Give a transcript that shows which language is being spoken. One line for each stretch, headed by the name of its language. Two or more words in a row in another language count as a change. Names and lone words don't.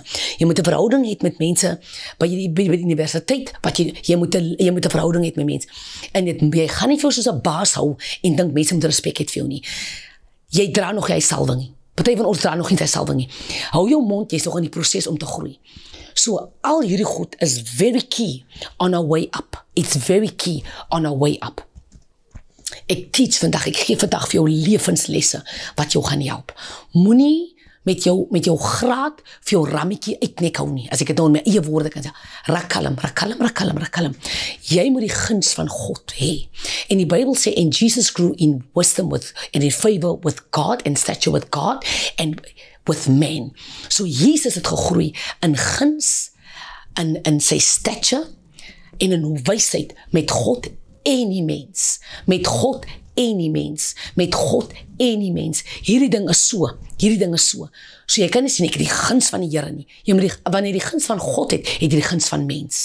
Afrikaans: Jy moet 'n verhouding hê met mense by die universiteit, jy moet 'n verhouding hê met mense. En jy gaan nie vir jou soos 'n baas hou en dink mense moet respek het vir jou nie. Jy dra nog jy salwing nie. Party van ons dra nog nie jy salwing nie. Hou jou mond, jy's nog in die proses om te groei.
English: So
Afrikaans: al hierdie goed is
English: very key on our way up. It's very key on our way up.
Afrikaans: Ek gee vandag vir jou lewenslesse wat jou gaan help. Moenie met jou graad vir jou rammetjie uitnek hou nie. As ek dit nou in my eie woorde kan sê, rakalm. Jy moet die guns van God hê. En die Bybel sê,
English: and Jesus grew in wisdom and in favor with God and stature with God and with men.
Afrikaans: So Jesus het gegroei in guns, in sy stature en in wysheid met God en die mens. Met God en die mens. Hierdie ding is so. So jy kan nie sien, ek het die guns van die Here nie. Wanneer jy die guns van God het jy die guns van mens.